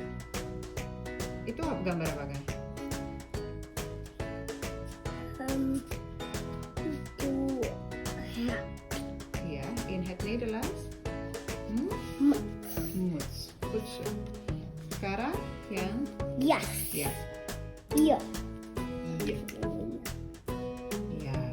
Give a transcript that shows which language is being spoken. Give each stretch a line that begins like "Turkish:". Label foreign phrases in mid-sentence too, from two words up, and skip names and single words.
Indonesian: Itu apa gambar apa kan?
Dutch: Ja, in het Nederlands? Muts. Goed zo.
Indonesian: Sekarang yang Yes. ya. Hier. Ya. Ya.